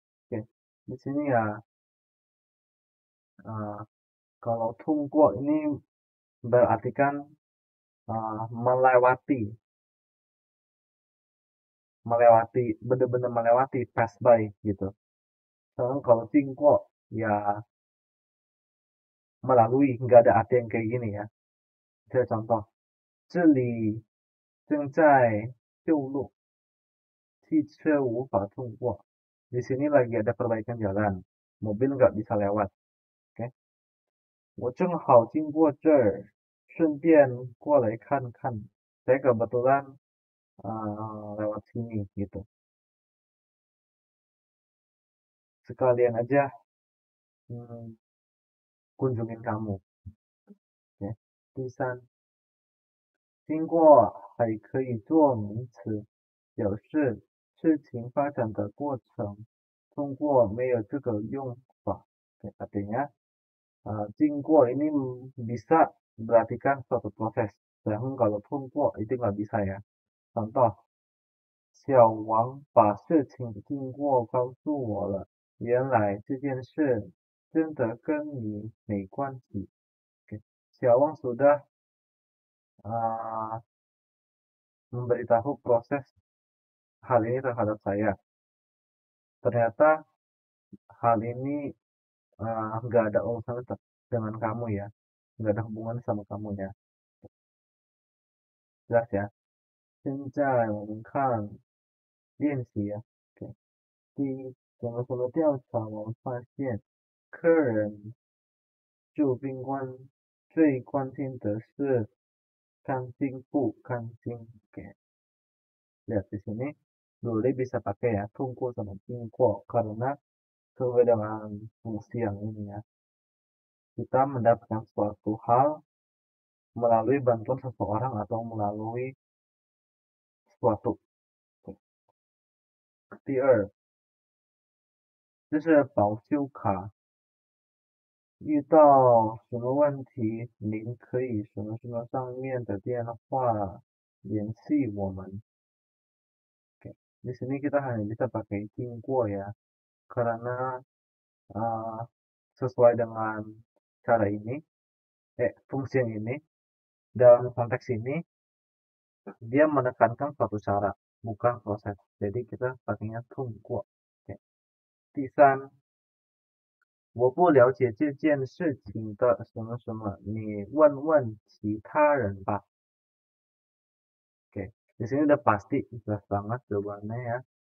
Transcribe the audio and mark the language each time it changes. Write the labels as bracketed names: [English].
[Indonesian] Oke, di sini ya kalau 通过 ini berartikan melewati, benar-benar melewati, [English] pass by [Indonesian] gitu. Sedangkan kalau 经过 ya melalui, nggak ada arti yang kayak gini ya. Saya contoh, [Chinese] 这里正在修路，汽车无法通过. [Indonesian] Di sini lagi ada perbaikan jalan, mobil nggak bisa lewat. [Chinese] Oke, 我正好经过这儿，顺便过来看看. [Indonesian] Saya kebetulan lewat sini gitu. Sekalian aja kunjungin kamu. [Chinese] Oke, 第三，经过还可以做名词，表示事情发展的过程。通过没有这个用法. [Indonesian] Oke, artinya 经过 ini bisa berartikan suatu proses. Sedangkan kalau 通过 itu nggak bisa ya. Contoh, [Chinese] 小王把事情的经过告诉我了，原来这件事真的跟你没关系. [Indonesian] Oke, 小王 sudah memberitahu proses hal ini terhadap saya. Ternyata hal ini nggak ada urusan dengan kamu ya, nggak ada hubungan sama kamu ya, jelas ya. [Chinese] 现在我们看练习啊，对，第一，怎么调查？我们发现客人住宾馆最关心的是干净不干净。 [Indonesian] Oke, lihat di sini, boleh bisa pakai ya, tunggu sama tingko, karena sesuai dengan fungsi yang ini ya. Kita mendapatkan suatu hal melalui bantuan seseorang atau melalui suatu. [Chinese] 第二，就是保修卡，遇到什么问题，您可以什么上面的电话联系我们。 Oke. [Indonesian] Di sini kita hanya bisa pakai tingko ya, karena uh, sesuai dengan cara ini, fungsi yang ini, dalam konteks ini, dia menekankan suatu cara, bukan proses. Jadi kita pakainya tungko. Oke. [Chinese] 第三，我不了解这件事情的什么什么，你问问其他人吧。 [Indonesian] Oke, di sini udah pasti jelas banget jawabannya ya.